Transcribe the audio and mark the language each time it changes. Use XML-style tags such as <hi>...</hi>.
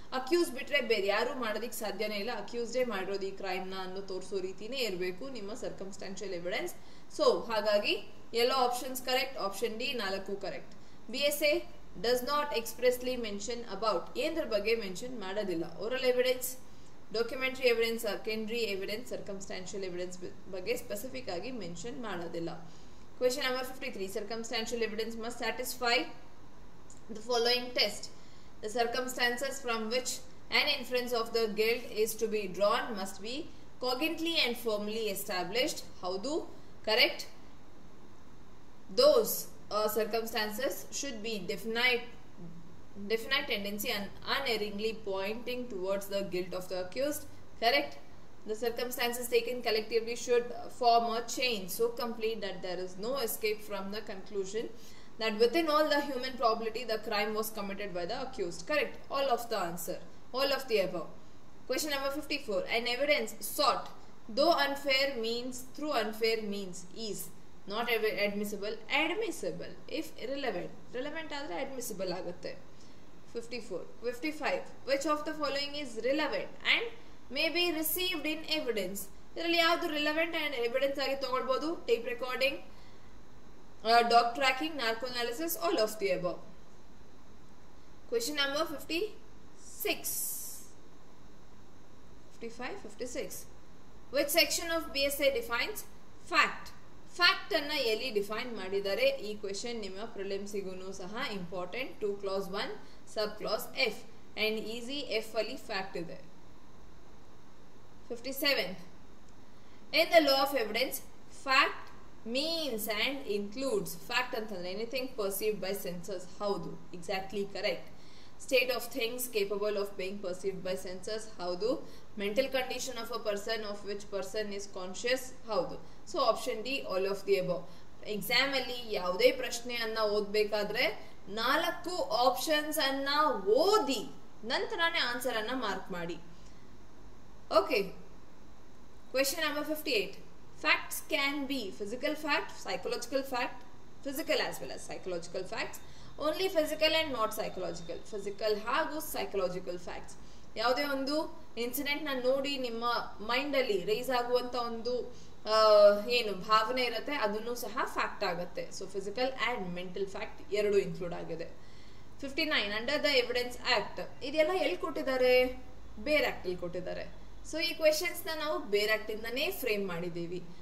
<kn>Accuse ಬಿಟ್ರೆ ಬೇರೆ ಯಾರು ಮಾಡೋದಿಕ್ ಸಾಧ್ಯನೇ ಇಲ್ಲ, ಅಕ್ಯೂಸ್ಡೇ ಮಾಡಿರೋದು ಈ ಕ್ರೈಮ್ ನ ಅನ್ನೋ ತೋರಿಸೋ ರೀತಿನೇ ಇರಬೇಕು ನಿಮ್ಮ ಸರ್ಕಮ್ಸ್ಟಾನ್ಷಿಯಲ್ ಎವಿಡೆನ್ಸ್. ಸೊ ಹಾಗಾಗಿ ಎಲ್ಲ options correct. Option D 4 correct.</kn> <en>BSA does not expressly mention about,</en> <kn>ಏನದ್ರ ಬಗ್ಗೆ ಮೆನ್ಷನ್ ಮಾಡೋದಿಲ್ಲ. Oral evidence, documentary evidence, secondary evidence, circumstantial evidence ಬಗ್ಗೆ ಸ್ಪೆಸಿಫಿಕ್ ಆಗಿ ಮೆನ್ಷನ್ ಮಾಡೋದಿಲ್ಲ.</kn> <en>Question number 53. Circumstantial evidence must satisfy the following test. The circumstances from which an inference of the guilt is to be drawn must be cogently and firmly established. How do? Correct. Those circumstances should be definite tendency and unerringly pointing towards the guilt of the accused. Correct. The circumstances taken collectively should form a chain so complete that there is no escape from the conclusion that within all the human probability the crime was committed by the accused. Correct. All of the answer. All of the above. Question number 54. An evidence sought though unfair means through unfair means is not admissible if irrelevant.</en> <kn>Relevant ಆದರೆ admissible ಆಗುತ್ತೆ.</kn> <en>54. 55. Which of the following is relevant and may be received in evidence?</en> <kn>ಇದರಲ್ಲಿ ಯಾವುದು relevant and evidence ಆಗಿ ತಗೊಳ್ಬಹುದು? Tape recording, dog tracking, narco analysis,</kn> <en>All of the above.</en> <kn>Question number 56.</kn> <en>55, 56. Which section of BSA defines fact?</en> <kn>Fact ಅನ್ನ ಎಲ್ಲಿ define ಮಾಡಿದ್ದಾರೆ? ಈ question ನಿಮ್ಮ ಪ್ರಿಲಿಮ್ಸಿಗೂ ಸಹ important.</kn> <en>2 clause 1 sub clause F and easy F</en> <kn>ಅಲ್ಲಿ fact ಇದೆ.</kn> <en>57. In the law of evidence, fact means and includes. Fact</en> <kn>ಅಂತಂದ್ರೆ</kn> <en>anything perceived by senses.</en> <kn>ಹೌದು,</kn> <en>exactly correct. State of things capable of being perceived by senses.</en> <kn>ಹೌದು.</kn> <en>Mental condition of a person of which person is conscious.</en> <kn>ಹೌದು.</kn> <en>So option D, all of the above.</en> <kn>Exam ಅಲ್ಲಿ ಯಾವುದೇ ಪ್ರಶ್ನೆಯನ್ನ ಓದಬೇಕಾದ್ರೆ 4 options ಅನ್ನ ಓದಿ ನಂತರನೇ ಆನ್ಸರ್ ಅನ್ನ ಮಾರ್ಕ್ ಮಾಡಿ.</kn> <en>Okay. Question number 58. Facts can be physical fact, psychological fact, physical as well as psychological facts, only physical and not psychological. Physical</en> <kn>ಹಾಗೂ</kn> <en>psychological facts.</en> <kn>ಯಾವುದೇ ಒಂದು ಇನ್ಸಿಡೆಂಟ್ ನ ನೋಡಿ ನಿಮ್ಮ ಮೈಂಡ್ ಅಲ್ಲಿ ರೈಸ್ ಆಗುವಂತ ಒಂದು ಏನು ಭಾವನೆ ಇರುತ್ತೆ, ಅದನ್ನು ಸಹ ಫ್ಯಾಕ್ಟ್ ಆಗುತ್ತೆ. So physical and mental fact ಎರಡು ಇನ್ಕ್ಲೂಡ್ ಆಗಿದೆ. 59.</kn> <en>Under the evidence act.</en> <kn>ಇದೆಲ್ಲ ಎಲ್ಲಿ ಕೊಟ್ಟಿದ್ದಾರೆ? ಬೇರ್ ಆಕ್ಟ್ ಅಲ್ಲಿ ಕೊಟ್ಟಿದ್ದಾರೆ. ಸೊ ಈ ಕ್ವೆಶನ್ಸ್ ನ ನಾವು ಬೇರ್ ಆಕ್ಟ್ ಇಂದಾನೇ ಫ್ರೇಮ್ ಮಾಡಿದ್ದೀವಿ.</kn>